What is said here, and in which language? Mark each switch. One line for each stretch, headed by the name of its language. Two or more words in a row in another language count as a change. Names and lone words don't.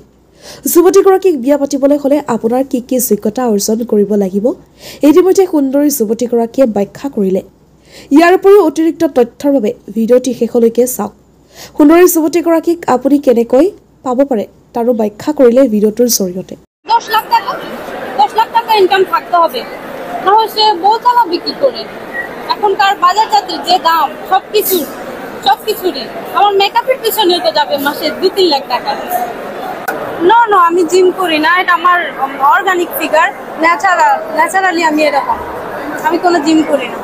Assamese: যুৱতীগৰাকীক বিয়া পাতিবলৈ হ'লে আপোনাৰ কি কি যোগ্যতা অৰ্জন কৰিব লাগিব ইতিমধ্যে সুন্দৰী যুৱতীগৰাকীয়ে ব্যাখ্যা কৰিলে। ইয়াৰ উপৰিও অতিৰিক্ত তথ্যৰ বাবে ভিডিঅ'টি শেষলৈকে চাওক। সুন্দৰী যুৱতীগৰাকীক আপুনি কেনেকৈ পাব পাৰে তাৰো ব্যাখ্যা কৰিলে ভিডিঅ'টোৰ জৰিয়তে।
Bangla: 10 লাখ টাকা ইনকাম থাকতে হবে, না হচ্ছে বহুত টাকা বিক্রি করে। এখনকার বাজার জাতের যে দাম সবকিছুরই আমার মেকআপের পিছনে তো যাবে মাসে 2-3 লাখ টাকা। নো আমি জিম করি না, এটা আমার
English: organic figure,
Bangla: ন্যাচারালি আমি এরকম, আমি কোনো জিম করি না।